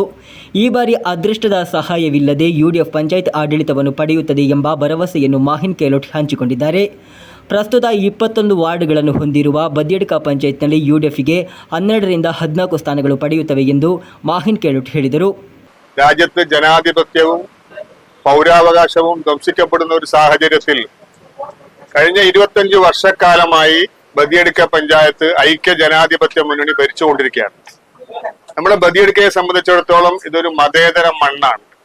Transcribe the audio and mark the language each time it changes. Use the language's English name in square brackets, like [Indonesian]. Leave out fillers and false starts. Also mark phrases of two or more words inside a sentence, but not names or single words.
[Kannada] ಈ ಬಾರಿ ಅದೃಷ್ಟದ ಸಹಾಯವಿಲ್ಲದೆ ಯುಡಿಎಫ್ ಪಂಚಾಯತ್ ಆಡಳಿತವನ್ನು ಪಡೆಯುತ್ತದೆ ಎಂಬ ಭರವಸೆಯನ್ನು ಮಾಹಿನ್ ಕೇಳೋಡ್ ಹಂಚಿಕೊಂಡಿದ್ದಾರೆ. ಪ್ರಸ್ತುತ 21 ವಾರ್ಡ್ಗಳನ್ನು ಹೊಂದಿರುವ ಬದಿಯಡ್ಕ ಪಂಚಾಯತ್ನಲ್ಲಿ ಯುಡಿಎಫ್ಗೆ 12ರಿಂದ 14 ಸ್ಥಾನಗಳು ಪಡೆಯುತ್ತವೆ ಎಂದು ಮಾಹಿನ್ ಕೇಳೋಡ್ ಹೇಳಿದರು. [Malayalam] രാജ്യത്ത് ജനാധിപത്യവും പൗരാവകാശവും ധ്വംസിക്കപ്പെടുന്ന ഒരു സാഹചര്യത്തിൽ കഴിഞ്ഞ 25 വർഷക്കാലമായി ബദിയടുക്ക പഞ്ചായത്ത് ഐക്യ ജനാധിപത്യ മുന്നണി ഭരിച്ചുകൊണ്ടിരിക്കുകയാണ്. നമ്മുടെ ബദിയടുക്കയെ സംബന്ധിച്ചിടത്തോളം ഇതൊരു മതേതര മണ്ണാണ്.